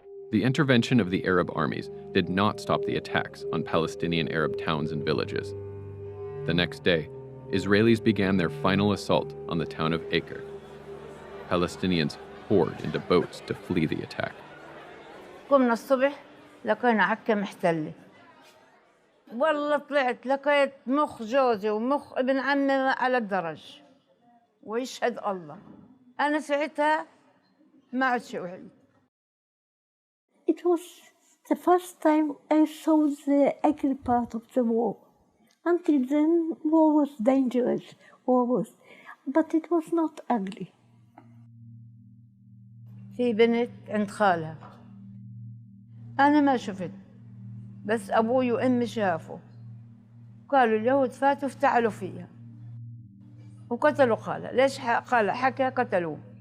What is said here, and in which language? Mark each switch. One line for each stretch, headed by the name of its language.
English: The intervention of the Arab armies did not stop the attacks on Palestinian Arab towns and villages. The next day, Israelis began their final assault on the town of Acre. Palestinians poured into boats to flee the attack.
Arabic: قمنا الصبح لقينا عكا محتلة. والله طلعت لقيت مخ جوزي ومخ ابن عمي على الدرج. ويشهد الله. أنا ساعتها ما عاد شيء وحيد.
English: It was the first time I saw the ugly part of the war. Until then, war was dangerous, but it was not ugly.
Arabic: في بنت عند خالها. أنا ما شفت، بس أبوي وأمي شافوا. قالوا اليهود فاتوا افتعلوا فيها. وقتلوا خالها، ليش خالها حكى قتلوه.